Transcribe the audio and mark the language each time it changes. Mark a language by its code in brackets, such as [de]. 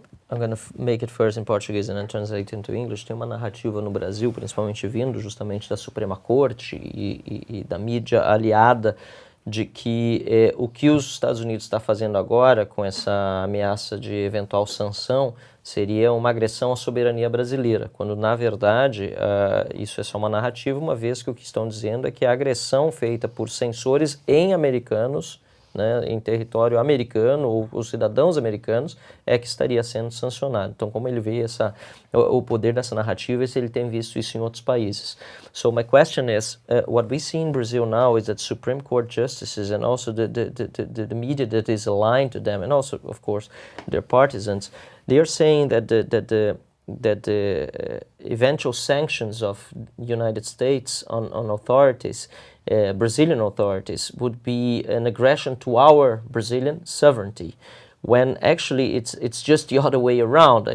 [en] I'm going to make it first in Portuguese and then translate into English. [pt] Tem uma narrativa no Brasil, principalmente vindo justamente da Suprema Corte e da mídia aliada, de que o que os Estados Unidos está fazendo agora com essa ameaça de eventual sanção seria uma agressão à soberania brasileira, quando na verdade isso é só uma narrativa, uma vez que o que estão dizendo é que a agressão feita por censores em americanos, né, em território americano, ou os cidadãos americanos, é que estaria sendo sancionado. Então, como ele vê o poder dessa narrativa, se ele tem visto isso em outros países. [en] So my question is, what we see in Brazil now is that Supreme Court justices and also the media that is aligned to them, and also, of course, their partisans, they are saying that the eventual sanctions of United States on authorities, Brazilian authorities, would be an aggression to our Brazilian sovereignty, when actually it's just the other way around.